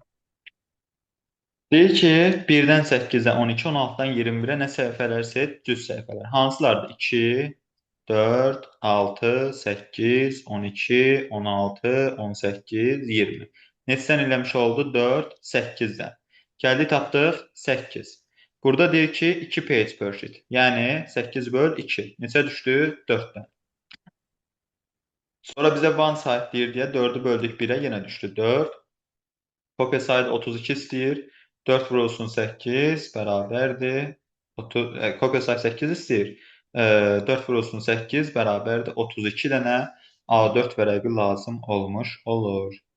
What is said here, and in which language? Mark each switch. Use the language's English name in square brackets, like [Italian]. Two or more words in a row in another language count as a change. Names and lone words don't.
[Azerbaijani] Deyir ki, 1-dən 8-ə 12, 16-dan 21-ə nə səhifələrsə düz səhifələr. Hansılardır? 2, 4, 6, 8, 12, 16, 18, 20. Neçədən eləmiş oldu? 4, 8-dən. Gəldik, tapdıq 8. Burada deyir ki, 2 [English] page per sheet. [Azerbaijani] Yəni 8 böl 2. Neçə düşdü? 4-dən. Sonra bizə [English] one side [Azerbaijani] deyir deyə 4-ü böldük 1-ə, yenə düşdü 4. Kopya sayı 32 istəyir. 4 vurulsun 8 bərabərdir. Kopya sayı 8 istəyir. 4 vurulsun 8 bərabərdir. 32 dənə A4 vərəqi lazım olmuş olur.